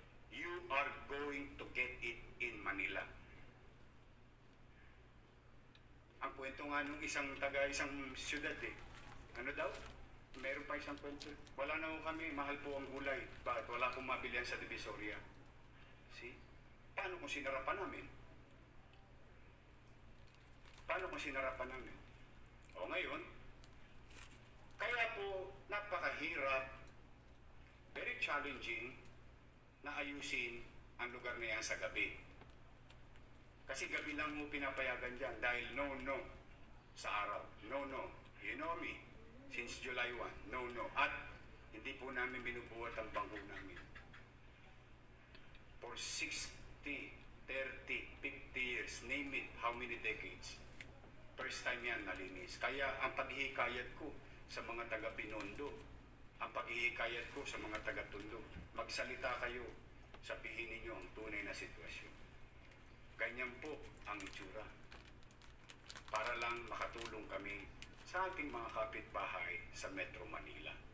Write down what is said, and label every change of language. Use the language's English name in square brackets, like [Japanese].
[English] You are going to get it in Manila. [Filipino] Ang kwento nga nung isang syudad ano daw? Meron pa isang kwento. Wala na ho kami, mahal po ang gulay. Bakit? Wala akong mabilihan sa Divisoria. See? Paano kung sinarapan namin? Paano kung sinarapan namin? O ngayon, kaya po napakahirap, [English] very challenging [Filipino] na ayusin ang lugar na yan sa gabi. Kasi gabi lang mo pinapayagan dyan dahil no sa araw. No. [English] You know me. Since July 1, no. [Filipino] At hindi po namin binubuhat ang bangko namin. [English] For 60, 30, 50 years, name it, how many decades. [Filipino] First time yan nalinis. Kaya ang paghihikayat ko sa mga taga-Binondo, ang paghihikayat ko sa mga taga-Tondo, magsalita kayo, sabihin ninyo ang tunay na sitwasyon. Ganyan po ang itsura. Para lang makatulong kami sa ating mga kapitbahay sa Metro Manila.